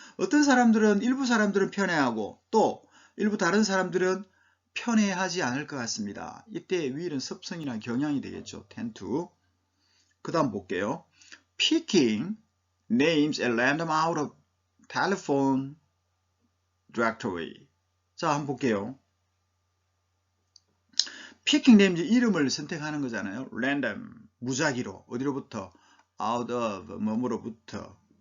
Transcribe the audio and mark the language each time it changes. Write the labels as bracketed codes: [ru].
[ko] 어떤 사람들은, 일부 사람들은 편애하고 또 일부 다른 사람들은 편애하지 않을 것 같습니다. 이때 will은 습성이나 경향이 되겠죠. [en] tend to. [ko] 그 다음 볼게요. [en] Picking names at random out of telephone directory. [ko] 자, 한번 볼게요. Picking names, 이름을 선택하는 거잖아요. random, 무작위로. 어디로부터? out of, 뭐뭐로부터.